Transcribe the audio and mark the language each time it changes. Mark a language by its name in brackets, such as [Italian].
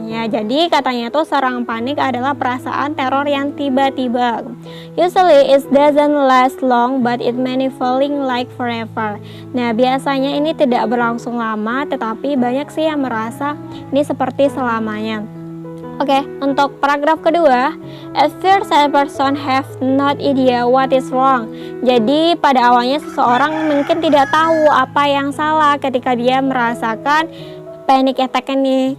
[Indonesian] Ya, jadi katanya itu serangan panik adalah perasaan teror yang tiba-tiba. [English] Usually it doesn't last long but it may feeling like forever. [Indonesian] Nah, biasanya ini tidak berlangsung lama, tetapi banyak sih yang merasa ini seperti selamanya. Oke, untuk paragraf kedua, [English] at first a person have not idea what is wrong. [Indonesian] Jadi pada awalnya seseorang mungkin tidak tahu apa yang salah ketika dia merasakan panic attack ini.